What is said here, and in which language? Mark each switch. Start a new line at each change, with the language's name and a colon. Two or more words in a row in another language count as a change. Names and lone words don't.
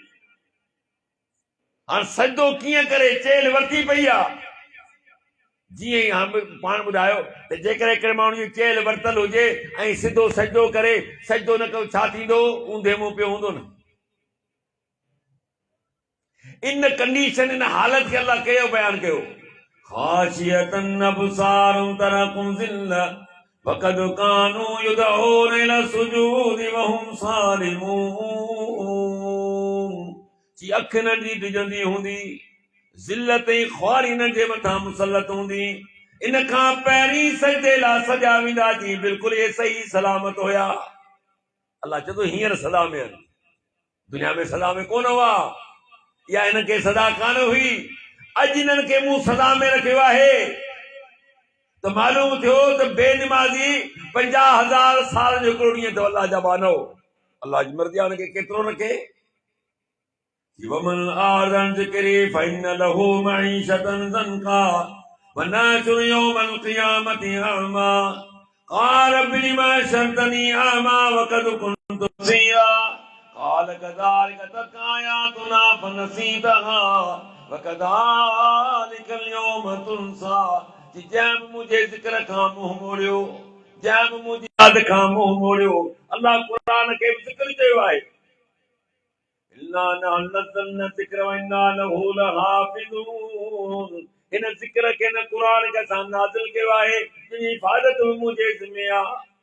Sindhi: हाणे सजदो कीअं करे, चेल वरिती पई आहे। जीअं ई हाणे पाण ॿुधायो त जेकॾहिं हिकिड़े माण्हू जी चेल वरितल हुजे ऐं सिधो सजदो करे, सजदो न कयो, छा थींदो? ऊंधे मुंहुं पियो हूंदो न। इन कंडीशन, इन हालत खे अल्लाह कयो बयान कयो,
Arabic: خاشعة أبصارهم ترهقهم ذلة وقد كانوا يدعون إلى السجود وهم سالمون.
Sindhi: जी अख नंढी डिजंदी हूंदी, ज़िल्लत ऐं ख्वारी हिननि जे मथां मुसलत हूंदी। इन खां पहिरीं सजदे लाइ सॼा वेंदा जी बिल्कुलु ये सही सलामत हुया। अल्लाह चए थो हींअर सदा में आहिनि, दुनिया में सदा में कोन हुआ, या हिनखे सदा कान हुई। अॼु हिननि खे मूं सदा में रखियो आहे। त मालूम थियो त बेनिमाज़ी 50,000 साल जो हिकिड़ो ॾींहुं अथव अल्लाह जा बानो। अल्लाह जी मर्ज़ी आहे हुनखे केतिरो रखे।
Arabic: ومن أعرض عن ذكري فإن له معيشة ضنكا ونحشره يوم القيامة أعمى قال رب لم حشرتني أعمى وقد كنت بصيرا قال كذلك أتتك آياتنا فنسيتها وكذلك اليوم تنسى.
Sindhi: जंहिं मुंहिंजे ज़िक्र खां मुंहुं मोड़ियो, जंहिं मुंहिंजी यादि खां मुंहुं मोड़ियो, अल्लाह क़ुरान खे बि ज़िक्र चयो आहे। हिन ज़िक्र खे न क़ुरान खे असां नाज़िल कयो आहे, तुंहिंजी हिफ़ाज़त बि मुंहिंजे ज़िम्मे आहे।